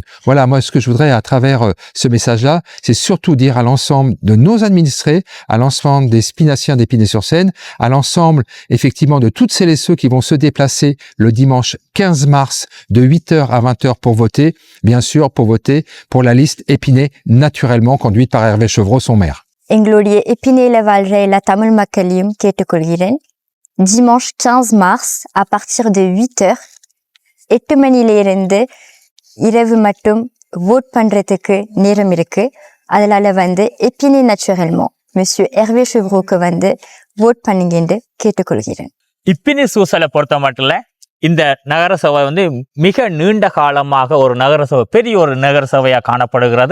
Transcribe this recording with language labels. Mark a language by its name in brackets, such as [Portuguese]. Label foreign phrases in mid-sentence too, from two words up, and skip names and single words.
[French] Voilà, moi, ce que je voudrais à travers ce message-là, c'est surtout dire à l'ensemble de nos administrés, à l'ensemble des spinaciens d'Épinay-sur-Seine, à l'ensemble, effectivement, de toutes celles et ceux qui vont se déplacer le dimanche 15 mars de 8h à 20h pour voter, bien sûr, pour voter pour la liste Épinay naturellement conduite par Hervé Chevreau, son maire. [Tamil] எங்களுடைய எப்பினேல வாழ்ற எல்லா தமிழ் மக்களையும் கேட்டுக்கொள்கிறேன். [French] dimanche 15 mars à partir de 8h [Tamil] 8 மணியிலிருந்து இரவு மட்டும் vote பண்றதுக்கு நேரம் இருக்கு. அதனால வந்து எப்பினே [French] naturellement monsieur [Tamil] Hervé Chevreauக்கு வந்து vote பண்ணுங்கன்னு கேட்டுக்கொள்கிறேன். இப்பினி சூசலை பொறுத்த மட்டும் இந்த நகரசபை வந்து மிக நீண்ட காலமாக ஒரு நகரசபை, பெரிய ஒரு நகரசபையாக காணப்படுகிறது.